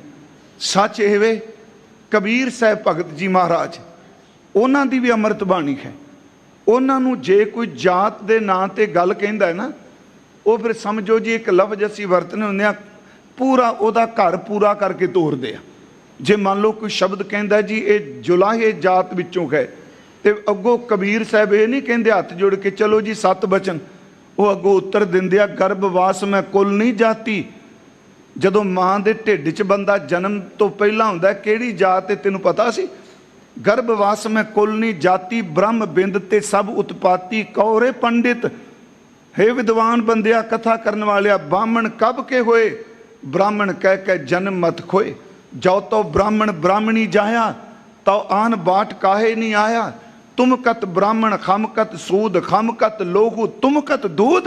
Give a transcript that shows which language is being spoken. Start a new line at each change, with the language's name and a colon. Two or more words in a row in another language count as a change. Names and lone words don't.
Punjabi: ਸੱਚ ਏਵੇਂ ਕਬੀਰ ਸਾਹਬ ਭਗਤ ਜੀ ਮਹਾਰਾਜ, ਉਨ੍ਹਾਂ ਦੀ ਭੀ ਅੰਮ੍ਰਿਤ ਬਾਣੀ ਹੈ। ਉਨ੍ਹਾਂ ਨੂੰ ਜੇ ਕੋਈ ਜਾਤ ਦੇ ਨਾਂ ਤੇ ਗੱਲ ਕਹਿੰਦਾ ਹੈ ਨਾ, ਉਹ ਫਿਰ ਸਮਝੋ ਜੀ ਇੱਕ ਲਫ਼ਜ਼ ਅਸੀਂ ਵਰਤਣੇ ਹੁੰਦੇ ਆ, ਪੂਰਾ ਉਹਦਾ ਘਰ ਪੂਰਾ ਕਰਕੇ ਤੋੜਦੇ ਆ। ਜੇ ਮੰਨ ਲਓ ਕੋਈ ਸ਼ਬਦ ਕਹਿੰਦਾ ਜੀ ਇਹ ਜੁਲਾਹੇ ਜਾਤ ਵਿੱਚੋਂ ਹੈ, ਤੇ ਅੱਗੋਂ ਕਬੀਰ ਸਾਹਿਬ ਇਹ ਨਹੀਂ ਕਹਿੰਦੇ ਹੱਥ ਜੋੜ ਕੇ ਚਲੋ ਜੀ 7 ਬਚਨ, ਉਹ ਅੱਗੋਂ ਉੱਤਰ ਦਿੰਦੇ ਆ
Hindi: गर्भवास में कुल नहीं जाती।
Punjabi: ਜਦੋਂ ਮਾਂ ਦੇ ਢਿੱਡ 'ਚ ਬੰਦਾ ਜਨਮ ਤੋਂ ਪਹਿਲਾਂ ਹੁੰਦਾ ਕਿਹੜੀ ਜਾਤ ਹੈ ਤੈਨੂੰ ਪਤਾ ਸੀ?
Hindi: गर्भवास में कुल नहीं जाती, ब्रह्म बिंद ते सब उतपाती, कौरे पंडित
Punjabi: ਹੇ ਵਿਦਵਾਨ ਬੰਦਿਆ ਕਥਾ ਕਰਨ ਵਾਲੇ
Hindi: ब्राह्मण कब के होए, ब्राह्मण कह के जन्म मत खोए। जो तो ब्राह्मण ब्राह्मणी जाया, तो आन बाट काहे नहीं आया। तुम कत ब्राह्मण खम कत सूद, खम कत लोहू तुम कत दूध।